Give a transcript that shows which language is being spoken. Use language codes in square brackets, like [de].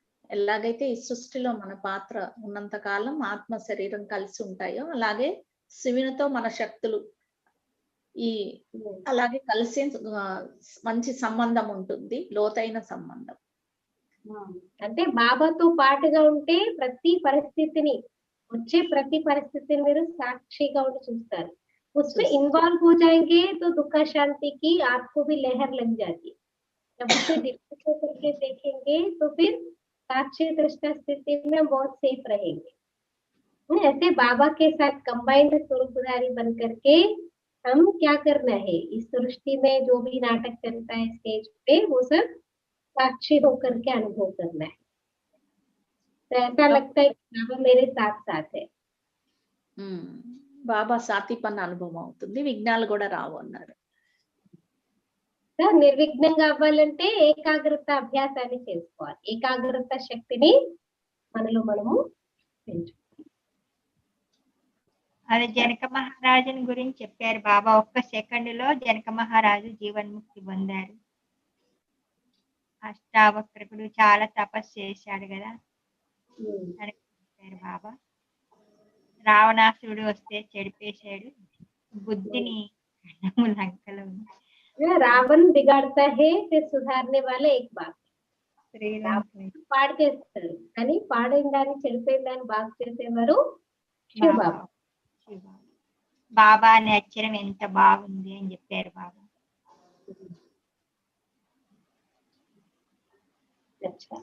[te] ఎలాగైతే ఈ సృష్టిలో మన పాత్ర ఉన్నంత కాలం ఆత్మ శరీరం కలిసి ఉంటాయో అలాగే శివునితో మన శక్తులు అలాగే కలిసి మంచి సంబంధం ఉంటుంది, లోతైన సంబంధం. అంటే బాబాతో పాటుగా ఉంటే ప్రతి పరిస్థితిని, వచ్చే ప్రతి పరిస్థితిని మీరు సాక్షిగా ఉండి చూస్తారు. [hi] उसमें इन्वॉल्व हो जाएंगे तो दुख शांति की आपको भी लहर लग जाती है. जब उसे डिस्कस करके देखेंगे तो फिर साक्षी दृष्टा स्थिति में बहुत सेफ रहेंगे. ऐसे बाबा के साथ कंबाइंड स्वरूपधारी बन करके हम क्या करना है, इस सृष्टि में जो भी नाटक चलता है स्टेज पे वो सब साक्षी होकर के अनुभव करना है. तो ऐसा लगता है कि बाबा मेरे साथ साथ है. [te] బాబా సాతిపన్న అనుభవం అవుతుంది, విఘ్నాలు కూడా రావు అన్నారు. నిర్విఘ్నంగా అవ్వాలంటే ఏకాగ్రత అభ్యాసాన్ని చేసుకోవాలి. ఏకాగ్రత శక్తిని మనలో మనము పెంచుకోవాలి. అది జనక మహారాజుని గురించి చెప్పారు బాబా. ఒక్క సెకండ్లో జనక మహారాజు జీవన్ముక్తి పొందారు. అష్టావక్రకుడు చాలా తపస్సు చేశాడు కదా అని చెప్పారు బాబా. రావణాసురుడు వస్తే చెడిపేశాడు. బుద్ధిని లంకలో ఉంది. [hi] रावण बिगाड़ता है फिर सुधारने वाले एक बात [te] శ్రీరాముడు పాడు చేస్తాడు కానీ పాడైన దాన్ని చెడిపోయిన దాన్ని బాగు చేసేవారు శివబాబా. బాబా అనే అక్షరం ఎంత బాగుంది అని చెప్పారు బాబా. అచ్చా.